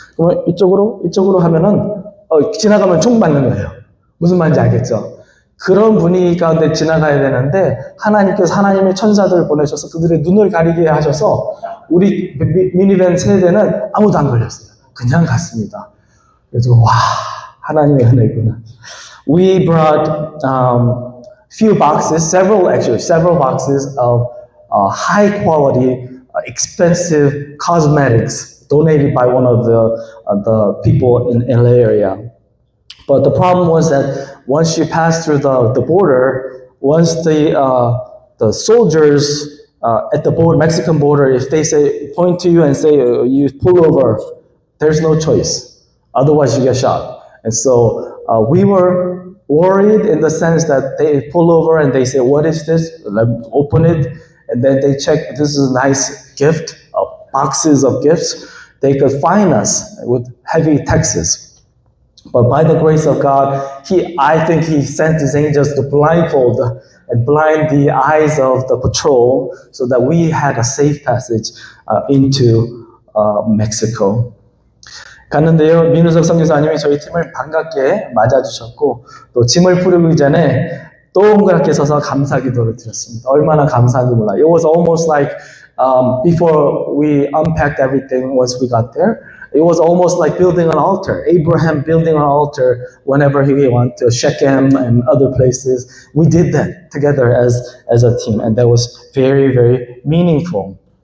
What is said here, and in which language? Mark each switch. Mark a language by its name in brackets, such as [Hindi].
[Korean] 그러면 이쪽으로 하면은 지나가면 총 맞는 거예요. 무슨 말인지 알겠죠? 그런 분위기 가운데 지나가야 되는데 하나님께서 하나님의 천사들을 보내셔서 그들의 눈을 가리게 하셔서 우리 미니밴 세대는 아무도 안 걸렸어요. 그냥 갔습니다. 그래서 와, 하나님의 은혜구나. [English] We brought few boxes, several boxes of high quality, expensive cosmetics donated by one of the people in LA area. But the problem was that once you pass through the border, once the soldiers at the Mexican border, if they point to you and say you pull over, there's no choice. Otherwise, you get shot. And so we were worried in the sense that they pull over and they say, "What is this?" Let me open it, and then they check. This is a nice gift, boxes of gifts. They could fine us with heavy taxes. But by the grace of God, I think He sent His angels to blindfold and blind the eyes of the patrol so that we had a safe passage into Mexico. [Korean] 갔는데요, 민우석 선교사님이 저희 팀을 반갑게 맞아주셨고 또 짐을 풀기 전에 동그랗게 서서 감사 기도를 드렸습니다. 얼마나 감사한지 몰라요. [English] It was almost like before we unpacked everything once we got there, it was almost like building an altar. Abraham building an altar whenever he went to Shechem and other places. We did that together as a team, and that was very, very meaningful.